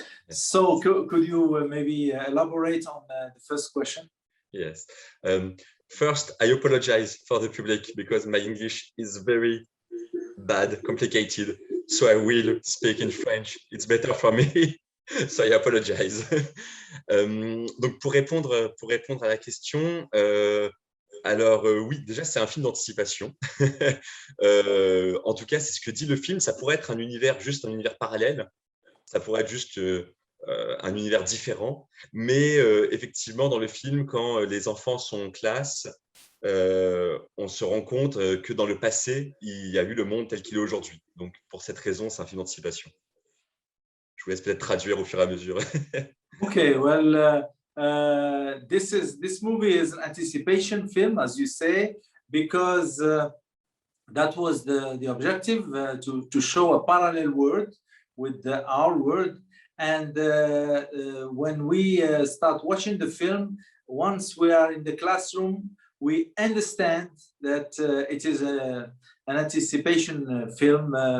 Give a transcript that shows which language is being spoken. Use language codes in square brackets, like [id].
[en] So could you maybe elaborate on the first question? Yes. First, I apologize for the public because my English is very bad, complicated. So I will speak in French. It's better for me. So I apologize. [fr] Donc pour répondre à la question, alors oui, déjà c'est un film d'anticipation. En tout cas, c'est ce que dit le film. Ça pourrait être un univers, juste un univers parallèle. Ça pourrait être juste un univers différent, mais effectivement, dans le film, quand les enfants sont en classe, on se rend compte que dans le passé, il y a eu le monde tel qu'il est aujourd'hui. Donc, pour cette raison, c'est un film d'anticipation. Je vous laisse peut-être traduire au fur et à mesure. [en] Okay, well, this movie is an anticipation film, as you say, because that was the objective, to show a parallel world with our world. And when we start watching the film, once we are in the classroom, we understand that it is an anticipation film.